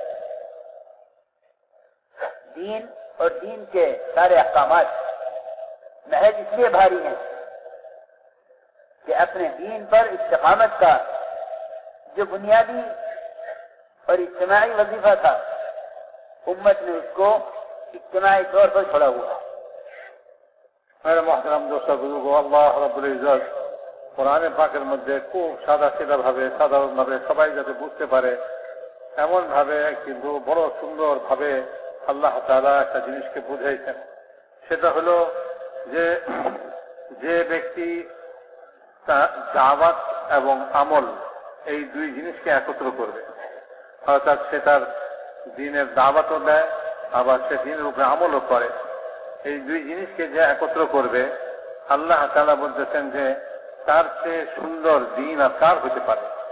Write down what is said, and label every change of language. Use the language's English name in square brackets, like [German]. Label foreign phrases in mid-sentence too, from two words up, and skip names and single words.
[Urdu] دین اور دین کے سارے احکامات محض اس لیے بھاری ہیں کہ اپنے دین پر استقامت کا جو بنیادی اور اجتماعی وظیفہ تھا، امت نے اس کو اجتماعی طور پر چھوڑا ہوا ہے۔ میرے محترم دوستو بزرگو، اللہ رب العزت [Bangla] কোরআনে পাকের মধ্যে খুব সাদা সিধা ভাবে সাধারণ ভাবে সবাই যাতে বুঝতে পারে এমন ভাবে কিন্তু বড় সুন্দর ভাবে আল্লাহ তাআলা একটা জিনিসকে বুঝাইছেন। সেটা হলো যে যে ব্যক্তি দাওয়াত এবং আমল এই দুই জিনিসকে একত্র করবে, অর্থাৎ সে তার দ্বীনের দাওয়াতও দেয় আবার সে দ্বীনের উপরে আমলও করে, এই দুই জিনিসকে যে একত্র করবে আল্লাহ তাআলা বলতেছেন যে তার চেয়ে সুন্দর দ্বীন আর কার হতে পারে।